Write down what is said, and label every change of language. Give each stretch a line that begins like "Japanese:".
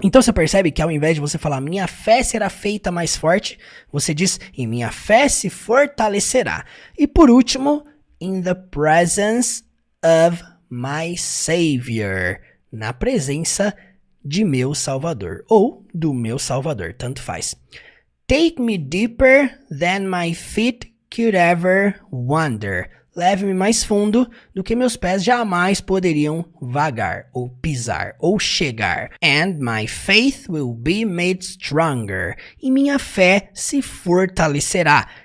Portuguese: Então você percebe que ao invés de você falar minha fé será feita mais forte, você diz e minha fé se fortalecerá. E por último,
English: in the presence of my Savior,
Portuguese: na presença de meu Salvador, ou do meu Salvador, tanto faz.
English: Take me deeper than my feet could ever wander.
Portuguese: Leve-me mais fundo do que meus pés jamais poderiam vagar, ou pisar, ou chegar.
English: And my faith will be made stronger.
Portuguese: E minha fé se fortalecerá.